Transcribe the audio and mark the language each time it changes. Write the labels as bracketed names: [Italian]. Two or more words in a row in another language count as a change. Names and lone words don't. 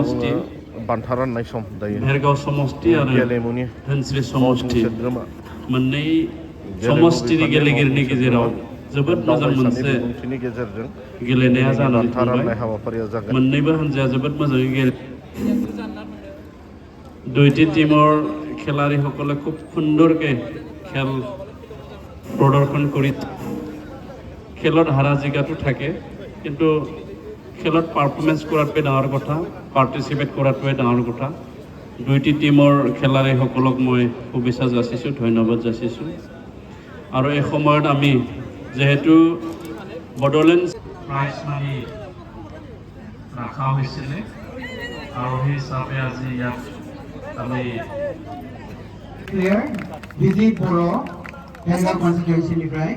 [Bodo] समष्टि बुङो बान्था राननाय सम दायो भेरगाव समष्टि आरो गेलेमुनि धोनस्रि मावफुं समष्टि सोद्रोमा मोननै गेलेमु समष्टिनि बिफाननि गेलेगिरिनि मावफुं गेजेराव सोद्रोमा जोबोद मोजां दावबायसानि मोनसे बिबुंथिनि गेजेरजों गेलेनाया दिनैनि जानानै बान्था थांबाय राननाय हाबाफारिया जागोन मोननैबो हान्जाया जोबोद मोजाङै गेले [Assamese] দুইটি টিমৰ খেলাড়ীসকলে খুব সুন্দৰকৈ খেল প্ৰদৰ্শন কৰি খেলত হাৰা জিকাটো থাকে কিন্তু খেলত পাৰফৰ্মেঞ্চ কৰাটোৱে ডাঙৰ কথা পাৰ্টিচিপেট কৰাটোৱে ডাঙৰ কথা দুইটি টিমৰ খেলাড়ীসকলক মই শুভেচ্ছা যাচিছোঁ ধন্যবাদ যাচিছোঁ আৰু এই সময়ত আমি যেহেতু বড়োলেণ্ড [English] prize money [Assamese] ৰখা হৈছিলে আৰু সেই হিচাপে আজি ইয়াত আমি [English] Player Vijay Poro, Bengal constituency right?